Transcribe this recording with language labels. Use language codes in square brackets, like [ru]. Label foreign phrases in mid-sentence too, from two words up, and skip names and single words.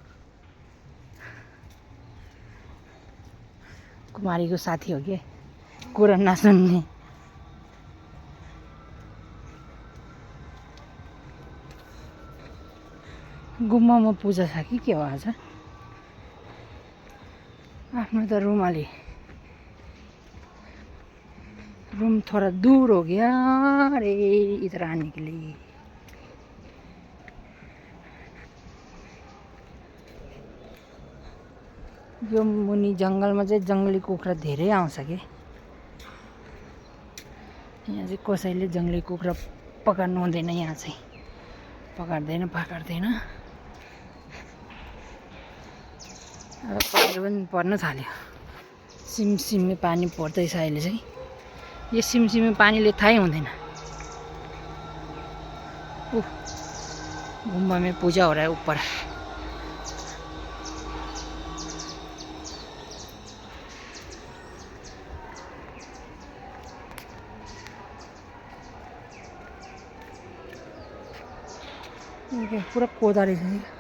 [ne] कुमारी को साथी हो क्या? कुरा नसुन्ने। गुम्बामा पूजा छ कि के हो आज? आफ्नो त [hi] रूम थोड़ा दूर हो गया रे इधर आने के लिए। [ne] यो मुनि जङ्गलमा चाहिँ जङ्गली कुखुरा धेरै आउँछ के। यहाँ चाहिँ कसैले जङ्गली कुखुरा पकाड्नु हुँदैन। यहाँ चाहिँ पकाड्दैन। अब पानी पनि पर्न थाल्यो। सिमसिमे पानी पर्दैछ अहिले चाहिँ। यो सिमसिमे पानीले थाहै हुँदैन। [hi] गुम्बा में पूजा हो रहा है ऊपर। [ne] पूरा कोदारी छ।